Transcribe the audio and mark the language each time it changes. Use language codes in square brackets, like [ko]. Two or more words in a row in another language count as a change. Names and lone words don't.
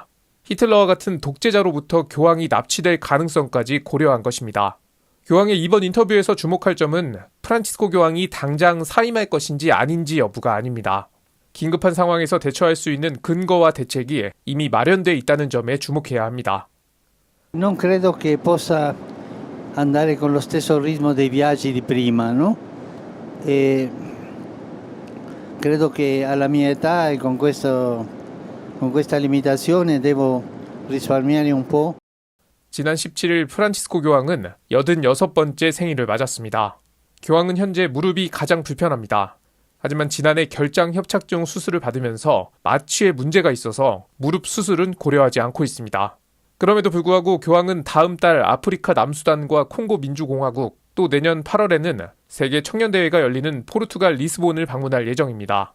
[ko] 히틀러와 같은 독재자로부터 교황이 납치될 가능성까지 고려한 것입니다. 교황의 이번 인터뷰에서 주목할 점은 프란치스코 교황이 당장 사임할 것인지 아닌지 여부가 아닙니다. 긴급한 상황에서 대처할 수 있는 근거와 대책이 이미 마련돼 있다는 점에 주목해야 합니다. [it] Non credo che possa andare con lo stesso ritmo dei viaggi di prima, no? Credo che alla mia età e con questa limitazione devo risparmiare un po'. [ko] 지난 17일 프란치스코 교황은 86번째 생일을 맞았습니다. 교황은 현재 무릎이 가장 불편합니다. 하지만 지난해 결장협착증 수술을 받으면서 마취에 문제가 있어서 무릎 수술은 고려하지 않고 있습니다. 그럼에도 불구하고 교황은 다음 달 아프리카 남수단과 콩고 민주공화국 또 내년 8월에는 세계 청년대회가 열리는 포르투갈 리스본을 방문할 예정입니다.